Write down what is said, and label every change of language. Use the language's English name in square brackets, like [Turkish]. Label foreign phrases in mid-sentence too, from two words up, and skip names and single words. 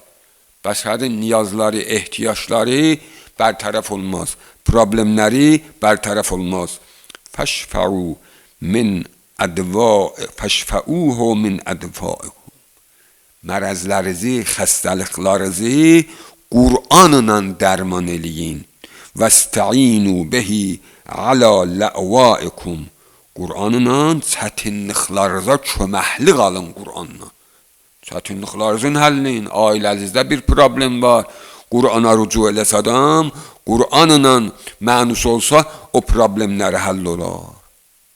[Azerbaijani] Bəşərin niyazları, [Turkish] ihtiyaçları bertaraf olmaz. Problemleri bertaraf olmaz. [Arabic] فاشفوا من أدوائكم. [Azerbaijani] Mərazlarınızı, xəstəliklərinizi Qur'anla dərman eləyin. [Arabic] وَاسْتَعِينُوا بِهِ عَلَى لَأْوَائِكُمْ. [Azerbaijani] Qur'anla çətinliklərinizə köməklik alın Qur'anla. Çətinliklərinizin həllin, ailənizdə bir problem var. Qur'ana rücu eləsə adam, Qur'anla mənus olsa o problemləri həll olar.